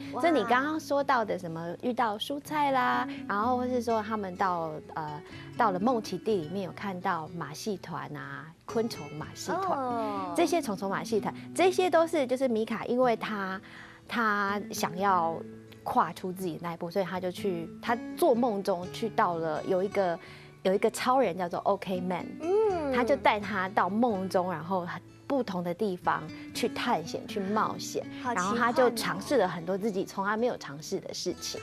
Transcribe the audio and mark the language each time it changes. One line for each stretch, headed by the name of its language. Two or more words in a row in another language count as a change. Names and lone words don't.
Chinese: 所以你剛剛說到的什麼遇到蔬菜啦，然後或是說他們到了夢奇地裡面有看到馬戲團啊。昆蟲馬戲團，這些蟲馬戲團，這些都是就是米卡，因為他想要跨出自己的那一步，所以他做梦中去到了有一个超人叫做 OK Man，他就带他到梦中，然后不同的地方去探险、去冒险，然后他就尝试了很多自己从来没有尝试的事情。